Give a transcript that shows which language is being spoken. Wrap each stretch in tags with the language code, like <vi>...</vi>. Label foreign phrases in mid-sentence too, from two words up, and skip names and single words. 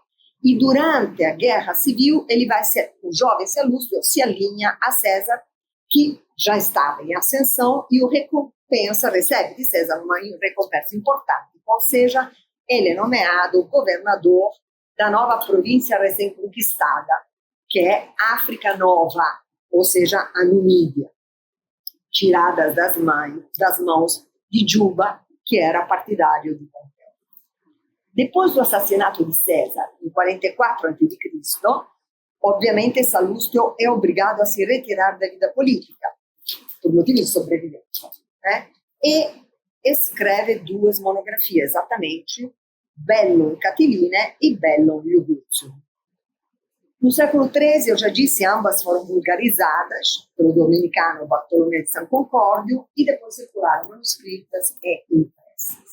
<pt>E durante a Guerra Civil, o jovem Sallustio se alinha a César, que já estava em ascensão, e recebe de César uma recompensa importante, ou seja, ele é nomeado governador da nova província recém-conquistada, que é África Nova, ou seja, a Numídia, tirada das mãos de Juba, que era partidário de Pompeu. Depois do assassinato de César, em 44 a.C., obviamente Sallustio é obrigado a se retirar da vida política, por</pt> <it>motivi di sopravvivenza,</it> <pt>né? E escreve 2 monografias, exatamente, Bellum Catiline e Bellum Iuguccium. No século XIII, eu já disse, ambas foram vulgarizadas pelo dominicano Bartolomé de San Concordio e depois circularam manuscritas e impressas.</pt>